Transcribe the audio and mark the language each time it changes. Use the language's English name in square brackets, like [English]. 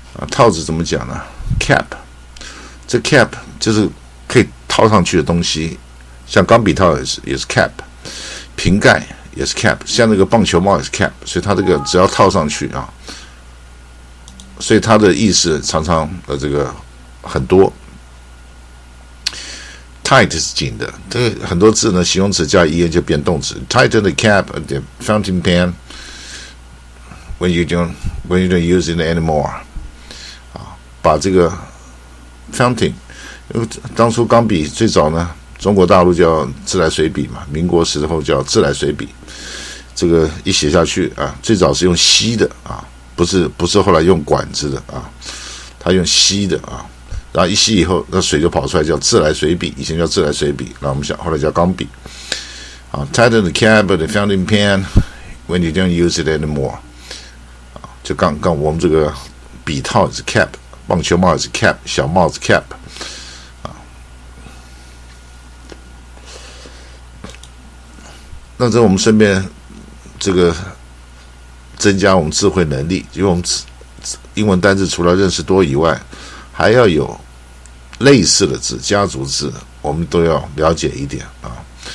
[Chinese] 套子怎么讲呢 ？cap， 这 cap 就是可以套上去的东西，像钢笔套也是 cap， 瓶盖也是 cap， 像那个棒球帽也是 cap， 所以它这个只要套上去啊，所以它的意思常常这个很多。 tight 是紧的，这个很多字呢，形容词加 en 就变动词。 [English] Tighten the cap of the fountain pen when you don't use it anymore。 [Chinese] 把这个 fountain， 因为当初钢笔最早呢，中国大陆叫自来水笔嘛，民国时候叫自来水笔。这个一写下去啊，最早是用吸的啊，不是后来用管子的啊，它用吸的啊。然后一吸以后，那水就跑出来，叫自来水笔。以前叫自来水笔，然后我们后来叫钢笔。 [English] Tighten the cap of the fountain pen when you don't use it anymore。 [Chinese] 就刚我们这个笔套是 cap， 棒球帽也是 cap， 小帽子 cap。那这我们顺便这个增加我们智慧能力，因为我们英文单字除了认识多以外，还要有类似的字、家族字，我们都要了解一点啊。